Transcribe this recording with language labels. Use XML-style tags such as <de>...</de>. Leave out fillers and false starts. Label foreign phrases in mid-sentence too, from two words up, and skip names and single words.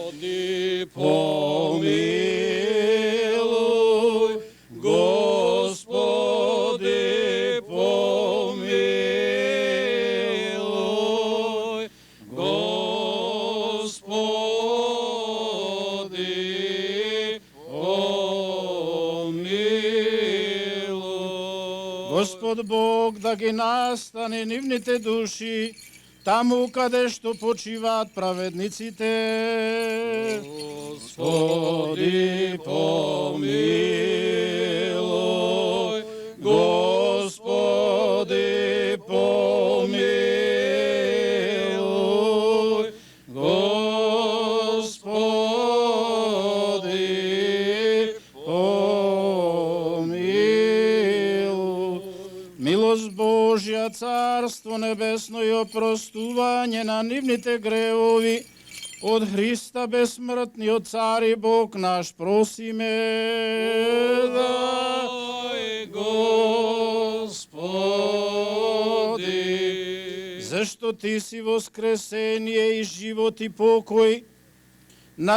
<cu>Помилуј, Господи, помилуј, Господи, помилуј.</cu> <mk>Господ Бог да ги настане нивните души, таму каде што почиваат праведниците.</mk> <cu>Господи, помилуй, Господи, помилуй, Господи, помилуй.</cu> <mk>Милост Божја, Царство Небесно и опростување на нивните гревови, од Христа безсмртниот Цар и Бог наш просиме. Дай, Господи, зашто Ти си воскресение и живот и покој на</mk>